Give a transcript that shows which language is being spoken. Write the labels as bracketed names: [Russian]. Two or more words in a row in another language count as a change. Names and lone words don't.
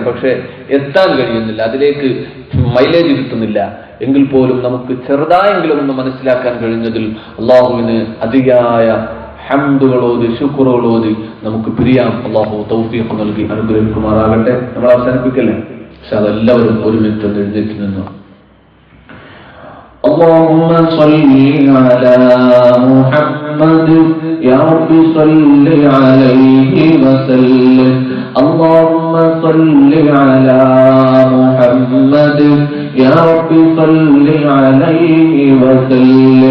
[Malayalam] പക്ഷേ എത്താൻ കഴിയുന്നില്ല, അതിലേക്ക് മൈലേജ് കിട്ടുന്നില്ല. എങ്കിൽ പോലും നമുക്ക് ചെറുതായെങ്കിലും ഒന്ന് മനസ്സിലാക്കാൻ കഴിഞ്ഞതിൽ അല്ലാഹുവിന് അതിയായ ഹംദുകളോതി ശുക്റുകളോതി നമുക്ക് പിരിയാം. അല്ലാഹു തൗഫീഖ് നൽകി അനുഗ്രഹിക്കുമാറാകട്ടെ. നമ്മൾ അവസാനിപ്പിക്കല്ലേ? പക്ഷെ അതെല്ലാവരും ഒരു മിനിറ്റ് ഒന്ന് എഴുന്നേറ്റ് നിന്നു. [Arabic] اللهم صل على محمد يا رب صل عليه وسلم. اللهم صل على محمد يا رب صل عليه وسلم.